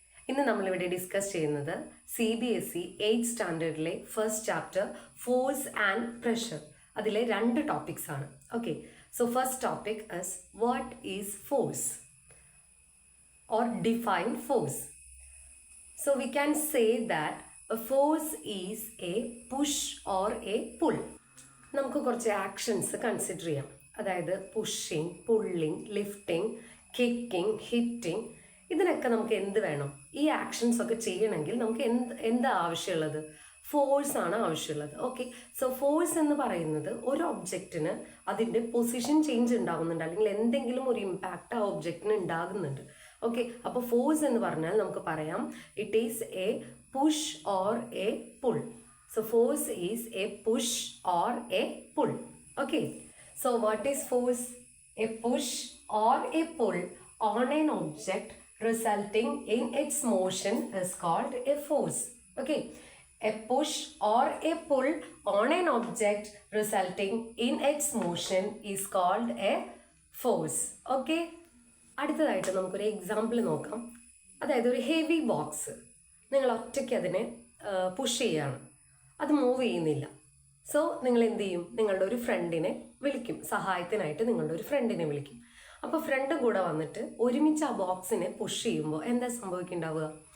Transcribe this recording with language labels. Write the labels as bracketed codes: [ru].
[ml] ഇന്ന് നമ്മളിവിടെ ഡിസ്കസ് ചെയ്യുന്നത് CBSE 8th സ്റ്റാൻഡേർഡിലെ first chapter force and pressure. അതിലെ 2 ടോപ്പിക്സ് ആണ്. [en] Okay, so first topic is what is force or define force. So we can say that a force is a push or a pull. [ml] നമുക്ക് കുറച്ച് actions consider ചെയ്യാം. അതായത് pushing, pulling, lifting, kicking, hitting, ഇതിനൊക്കെ നമുക്ക് എന്ത് വേണം? ഈ actions ഒക്കെ ചെയ്യണമെങ്കിൽ നമുക്ക് എന്താ ആവശ്യമുള്ളത്? ഫോഴ്സ് ആണ് ആവശ്യമുള്ളത്. ഓക്കെ, സോ ഫോഴ്സ് എന്ന് പറയുന്നത് ഒരു ഒബ്ജക്റ്റിന് അതിൻ്റെ പൊസിഷൻ ചേഞ്ച് ഉണ്ടാകുന്നുണ്ട്, അല്ലെങ്കിൽ എന്തെങ്കിലും ഒരു ഇമ്പാക്റ്റ് ആ ഒബ്ജക്റ്റിന് ഉണ്ടാകുന്നുണ്ട്. ഓക്കെ, അപ്പോൾ ഫോഴ്സ് എന്ന് പറഞ്ഞാൽ നമുക്ക് പറയാം [en] It is a push or a pull. So force is a push or a pull. Okay, so what is force? A push or a pull on an object resulting in its motion is called a force. Okay, a push or a pull on an object resulting in its motion is called a force. [ml] Okay, അടുത്തതായിട്ട് നമുക്കൊരു example നോക്കാം. അതായത് ഒരു heavy box നിങ്ങൾ ഒറ്റയ്ക്ക് അതിനെ push ചെയ്യാണ്, അത് മൂവ് ചെയ്യുന്നില്ല. സോ നിങ്ങൾ എന്ത് ചെയ്യും? നിങ്ങളുടെ ഒരു ഫ്രണ്ടിനെ വിളിക്കും, സഹായത്തിനായിട്ട് നിങ്ങളുടെ ഒരു ഫ്രണ്ടിനെ വിളിക്കും. അപ്പോൾ ഫ്രണ്ട് കൂടെ വന്നിട്ട് ഒരുമിച്ച് ആ ബോക്സിനെ പുഷ് ചെയ്യുമ്പോൾ എന്താ സംഭവിക്കുന്നുണ്ടാവുക?